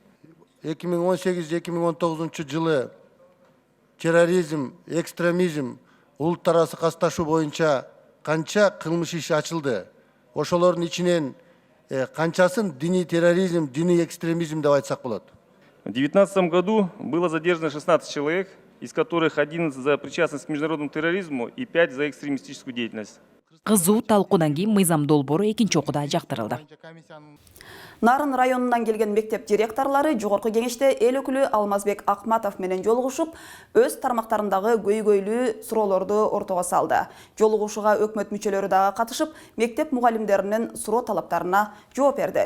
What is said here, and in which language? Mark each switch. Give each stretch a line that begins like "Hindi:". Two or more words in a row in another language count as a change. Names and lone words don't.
Kyrgyz: 2018-2019 жылы терроризм, экстремизм, улуттар арасы касташуу боюнча канча кылмыш иши ачылды. Ошолордун ичинен канчасын диний терроризм, диний экстремизм деп айтсак болот.
Russian: В 2019 году было задержано 16 человек, из которых 11 за причастность к международному терроризму и 5 за экстремистическую деятельность.
Kyrgyz: Кызуу талкуудан кийин мыйзам долбоору экинчи окууда жактырылды. Нарын районунан келген мектеп директорлары жогорку кеңеште эл өкүлү Алмазбек Акматов менен жолугушуп, өз тармактарындагы көйгөйлүү суроолорду ортого салды. Жолугушууга өкмөт мүчөлөрү дагы катышып, мектеп мугалимдеринин суроо талаптарына жооп берди.